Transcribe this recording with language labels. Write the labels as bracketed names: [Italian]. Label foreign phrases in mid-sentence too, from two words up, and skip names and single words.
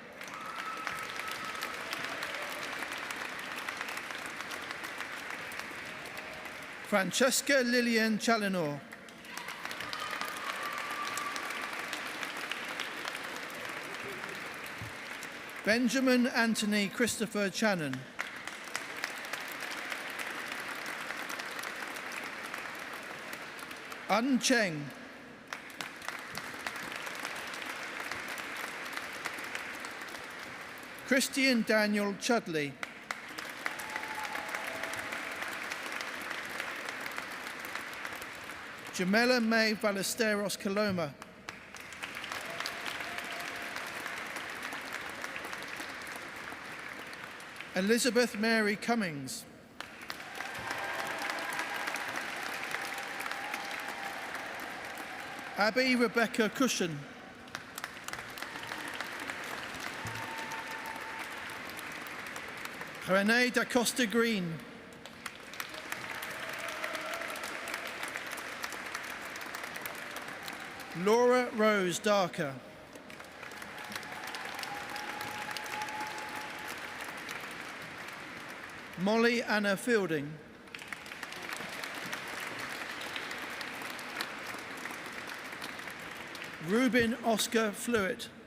[English] Francesca Lillian Chalinor. Benjamin Anthony Christopher Channon. Un Cheng. Christian Daniel Chudley. Jamela May Ballesteros Coloma. Elizabeth Mary Cummings. Abby Rebecca Cushion. Renee da Costa Green. Laura Rose Darker. Molly Anna Fielding. Ruben Oscar Fluitt.